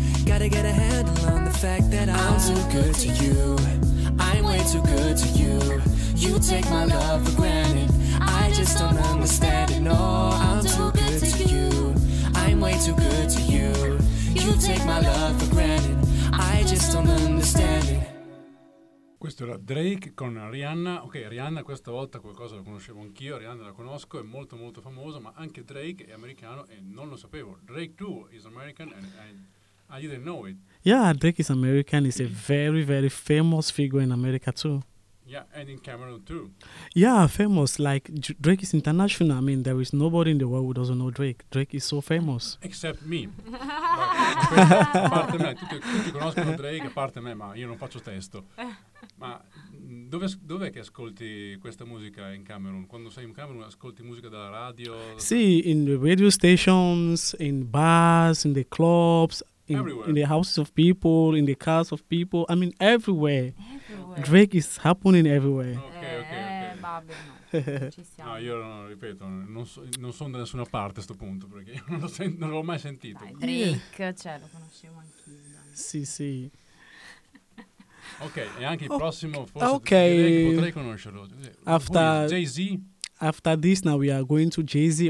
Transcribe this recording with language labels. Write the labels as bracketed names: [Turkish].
[English] Gotta get a handle on the fact that I'm too good to you. I'm way too good to you. You take my love for granted. I just don't understand it. No, I'm too good to you. I'm way too good to you. You take my love for granted. I just don't understand it. [Italian] Questo era Drake con Rihanna. Ok, Rihanna questa volta qualcosa la conoscevo anch'io. Rihanna la conosco, è molto molto famosa, ma anche Drake è americano e non lo sapevo. [English] Drake too is American and I didn't know it. Yeah, Drake is American. He's a very very famous figure in America too. Yeah, and in Cameroon too. Yeah, famous. Like Drake is international. I mean, there is nobody in the world who doesn't know Drake. Drake is so famous. Except me. [Italian] Parte me. Tutti conoscono Drake, a parte me, ma io non faccio testo. Ma dov'è che ascolti questa musica in Cameroon? Quando sei in Cameroon ascolti musica dalla radio? [English] Sì, in the radio stations, in bars, in the clubs. Everywhere. In the houses of people, in the cars of people. I mean, everywhere. Everywhere. Drake is happening everywhere. Okay. [Italian] Vabbè, no. Ci siamo. No, io ripeto, non sono da nessuna parte a sto punto, perché non l'ho mai sentito. Dai, Drake, cioè, lo conoscevo anch'io. Dai. Sì, sì. Ok, e anche il prossimo, forse, okay. Potrei conoscerlo. [English] After Jay-Z? After this, now we are going to Jay-Z.